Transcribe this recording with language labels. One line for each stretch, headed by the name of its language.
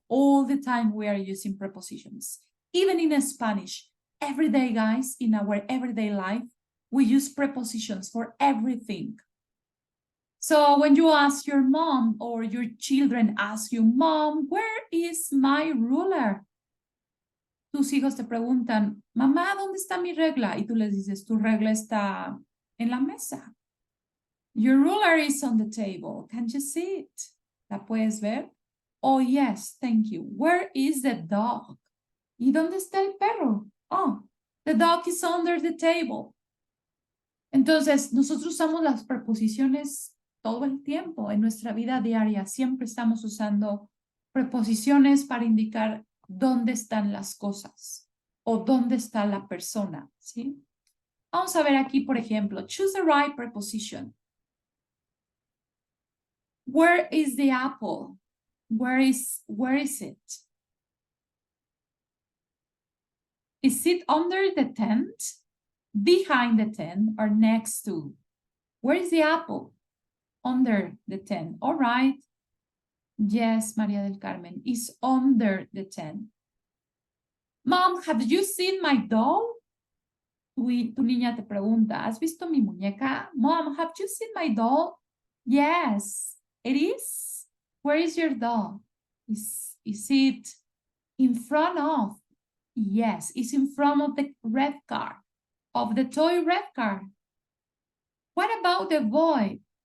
English: All the time we are using prepositions. Even in Spanish, every day, guys, in our everyday life, we use prepositions for everything. So when you ask your mom or your children ask you, Mom, where is my ruler?
Spanish: Tus hijos te preguntan, mamá, ¿dónde está mi regla? Y tú les dices, tu regla está en la mesa.
English: Your ruler is on the table. Can't you see it?
Spanish: ¿La puedes ver?
English: Oh, yes, thank you. Where is the dog?
Spanish: ¿Y dónde está el perro?
English: Oh, the dog is under the table.
Spanish: Entonces, nosotros usamos las preposiciones todo el tiempo en nuestra vida diaria. Siempre estamos usando preposiciones para indicar dónde están las cosas o dónde está la persona, ¿sí? Vamos a ver aquí, por ejemplo,
English: choose the right preposition. Where is the apple? Where is it? Is it under the tent, behind the tent, or next to? Where is the apple? Under the tent. All right. Yes, Maria del Carmen, is under the tent. Mom, have you seen my doll?
Spanish: Tu niña te pregunta, ¿has visto mi muñeca?
English: Mom, have you seen my doll? Yes, it is. Where is your doll? Is it in front of? Yes, it's in front of the red car. of the toy red car. What about the boy?